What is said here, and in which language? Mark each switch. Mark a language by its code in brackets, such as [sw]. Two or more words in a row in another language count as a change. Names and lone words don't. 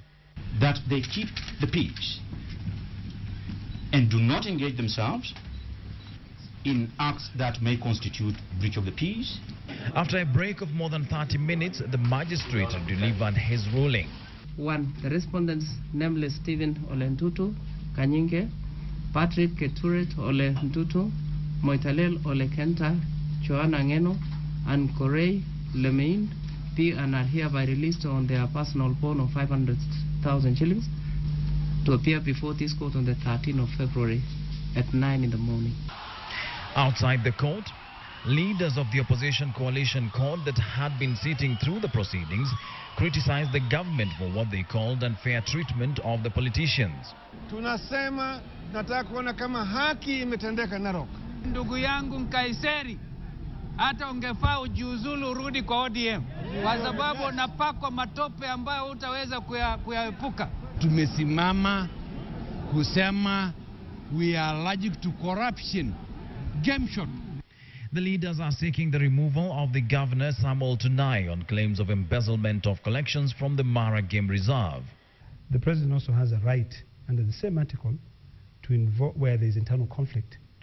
[en] That they keep the peace and do not engage themselves in acts that may constitute breach of the peace. After a break of more than 30 minutes, the magistrate delivered his ruling. 1. The respondents, namely Stephen Ole Ntutu, Kanyinge, Patrick Keturet Ole Ntutu, Moitalel Ole Kenta, Joanna Ngeno, and Korei Lemein, be and are hereby released on their personal bond of 500,000 shillings to appear before this court on the 13th of February at 9 in the morning. Outside the court, leaders of the opposition coalition CORD that had been sitting through the proceedings criticized the government for what they called unfair treatment of the politicians. [sw] Tunasema nataka kuona kama haki imetendeka Narok. Ndugu yangu Nkaiseri, hata ungefaa ujiuzulu urudi kwa ODM kwa sababu unapakwa matope ambayo hutaweza kuyaepuka. Tumesimama kusema [en] we are allergic to corruption. Game shot. The leaders are seeking the removal of the governor Samuel Tunai on claims of embezzlement of collections from the Mara Game Reserve. The president also has a right under the same article to invoke where there is internal conflict to